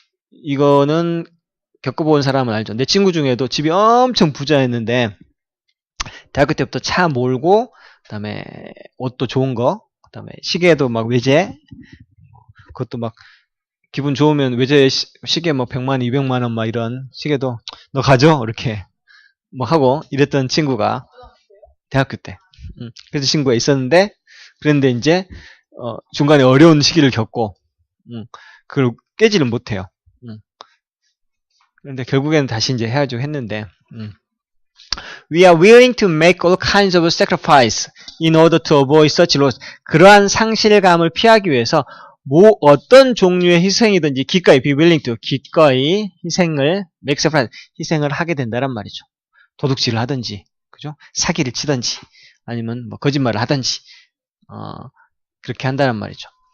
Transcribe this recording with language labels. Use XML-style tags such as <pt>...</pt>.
<ko>이거는 겪어본 사람은 알죠. 내 친구 중에도 집이 엄청 부자였는데, 대학교 때부터 차 몰고, 그 다음에 옷도 좋은 거, 그 다음에 시계도 막 외제, 그것도 막 기분 좋으면 외제 시계 뭐 100만, 200만 원 막 이런 시계도 너 가져? 이렇게 뭐 하고 이랬던 친구가 대학교 때. 그래서 친구가 있었는데, 그런데 이제, 중간에 어려운 시기를 겪고, 그걸 깨지를 못해요. 그런데 결국에는 다시 이제 헤어지고 했는데,</ko> <en>We are willing to make all kinds of sacrifice in order to avoid such loss.</en> <ko>그러한 상실감을 피하기 위해서 어떤 종류의 희생이든지 기꺼이</ko> <en>be willing to</en> <ko>기꺼이 희생을</ko> <en>make sacrifice</en> <ko>희생을 하게 된다란 말이죠. 도둑질을 하든지, 그죠? 사기를 치든지, 아니면 뭐 거짓말을 하든지, 그렇게 한다는 말이죠.</ko>